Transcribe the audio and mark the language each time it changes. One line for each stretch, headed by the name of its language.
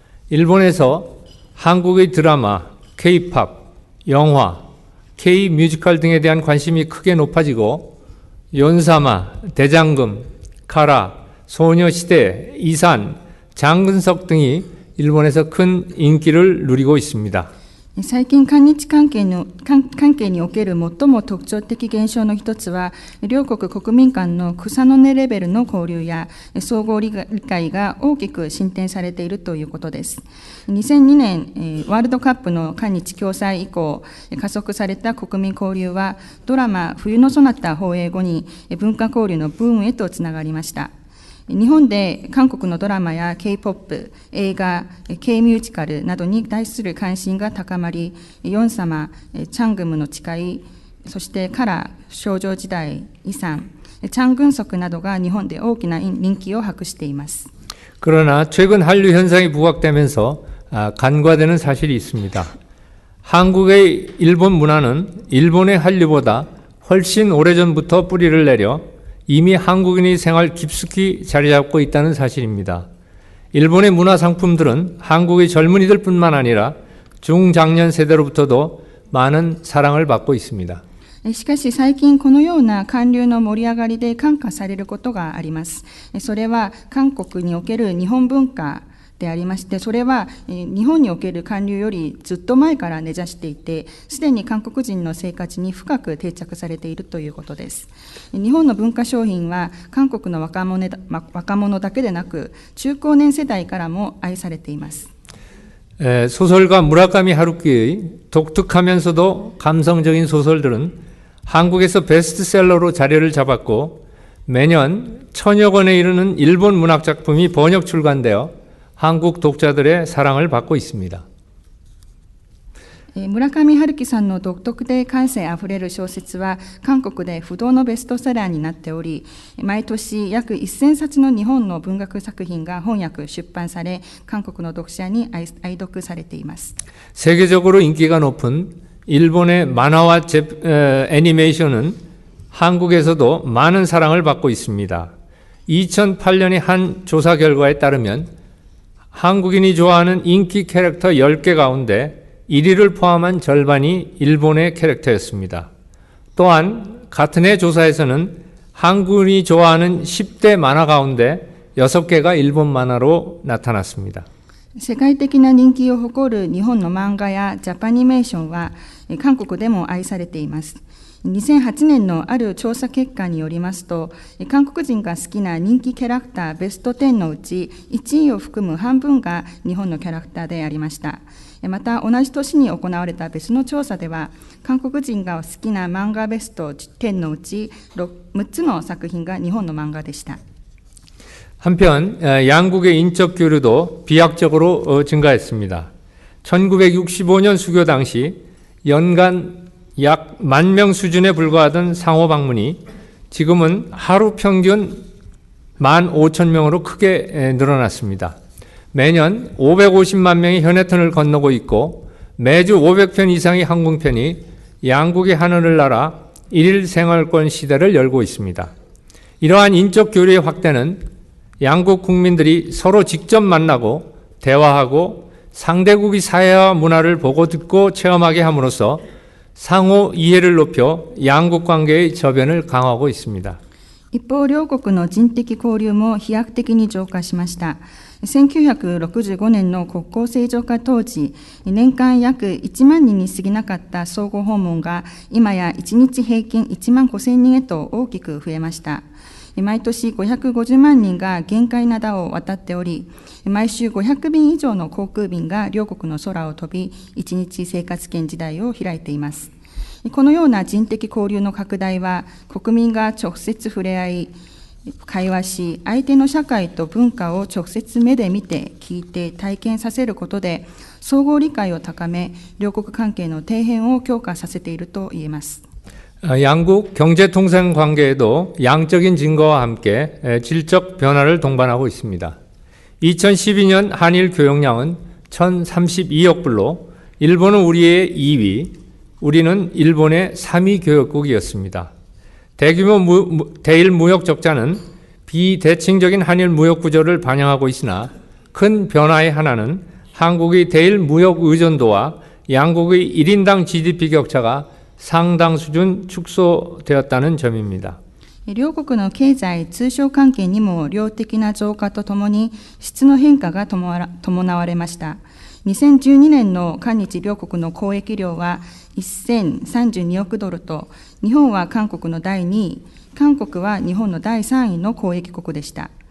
Korean: 일본에서 한국의 드라마, K-팝, 영화, K-뮤지컬 등에 대한 관심이 크게 높아지고 연사마, 대장금, 가라, 소녀시대, 이산, 장근석 등이 일본에서 큰 인기를 누리고 있습니다.
Japanese: 最近韓日関係における最も特徴的現象の一つは、両国国民間の草の根レベルの交流や相互理解が大きく進展されているということです。 2002年ワールドカップの韓日共催以降、加速された国民交流はドラマ冬のソナタ放映後に文化交流のブームへとつながりました。日本で韓国のドラマや K-POP、映画、K-ミュージカルなどに対する関心が高まり、ヨン様、チャングムの誓い、そしてカラ、少女時代、イサン、チャングンソクなどが日本で大きな人気を博しています。
Korean: 그러나 최근 한류 현상이 부각되면서 간과되는 사실이 있습니다. 한국의 일본 문화는 일본의 한류보다 훨씬 오래전부터 뿌리를 내려 이미 한국인의 생활 깊숙이 자리 잡고 있다는 사실입니다. 일본의 문화 상품들은 한국의 젊은이들 뿐만 아니라 중장년 세대로부터도 많은 사랑을 받고 있습니다.
Japanese: しかし最近このような韓流の盛り上がりで感化されることがあります。それは韓国における日本文化でありまして、それは日本における韓流よりずっと前から根ざしていて、すでに韓国人の生活に深く定着されているということです。日本の文化商品は韓国の若者だけでなく、中高年世代からも愛されています。
Korean: 소설가 무라카미 하루키의 독특하면서도 감성적인 소설들은 한국에서 베스트셀러로 자리를 잡았고 매년 1000여 권에 이르는 일본 문학작품이 번역 출간되어 한국 독자들의 사랑을 받고 있습니다.
Japanese: 村上春樹さんの独特で感性あふれる小説は韓国で不動のベストセラーになっており、毎年約1000冊の日本の文学作品が翻訳出版され、韓国の読者に愛読されています。
Korean: 세계적으로 인기가 높은 일본의 만화와 애니메이션은 한국에서도 많은 사랑을 받고 있습니다. 2008년의 한 조사 결과에 따르면 한국인이 좋아하는 인기 캐릭터 10개 가운데 1위를 포함한 절반이 일본의 캐릭터였습니다. 또한 같은 해 조사에서는 한국인이 좋아하는 10대 만화 가운데 6개가 일본 만화로 나타났습니다.
Japanese: 世界的な人気を誇る日本の漫画やジャパニメーションは韓国でも愛されています。 2008年のある調査結果によりますと、韓国人が好きな人気キャラクターベスト10のうち1位を含む半分が日本のキャラクターでありました。また同じ年に行われた別の調査では、韓国人が好きな漫画ベスト10のうち 6つの作品が日本の漫画でした。
Korean: 한편 양국의 인적 교류도 비약적으로 증가했습니다. 1965년 수교 당시 연간 약 10,000명 수준에 불과하던 상호 방문이 지금은 하루 평균 15,000명으로 크게 늘어났습니다. 매년 550만 명이 현해턴을 건너고 있고 매주 500편 이상의 항공편이 양국의 하늘을 날아 일일 생활권 시대를 열고 있습니다. 이러한 인적 교류의 확대는 양국 국민들이 서로 직접 만나고 대화하고 상대국의 사회와 문화를 보고 듣고 체험하게 함으로써 상호 이해를 높여 양국 관계의 저변을 강화하고 있습니다.
Japanese: 一方、両国の人的交流も飛躍的に増加しました。 1965年の国交正常化当時、年間約1万人に過ぎなかった相互訪問が、今や1日平均1万5,000人へと大きく増えました。毎年550万人が玄界灘を渡っており、毎週500便以上の航空便が両国の空を飛び、1日生活圏時代を開いています。このような人的交流の拡大は、国民が直接触れ合い、会話し、相手の社会と文化を直接目で見て、聞いて、体験させることで、相互理解を高め、両国関係の底辺を強化させていると言えます。
Korean: 양국 경제통상 관계에도 양적인 증거와 함께 질적 변화를 동반하고 있습니다. 2012년 한일 교역량은 1,032억 불로 일본은 우리의 2위, 우리는 일본의 3위 교역국이었습니다. 대규모 대일 무역 적자는 비대칭적인 한일 무역 구조를 반영하고 있으나 큰 변화의 하나는 한국의 대일 무역 의존도와 양국의 1인당 GDP 격차가 상당 수준 축소되었다는 점입니다.
Japanese: 両国の経済通商関係にも量的な増加とともに質の変化が伴われました。 2012年の韓日両国の交易量は1032億ドルと、日本は韓国の第2位、韓国は日本の第3位の交易国でした。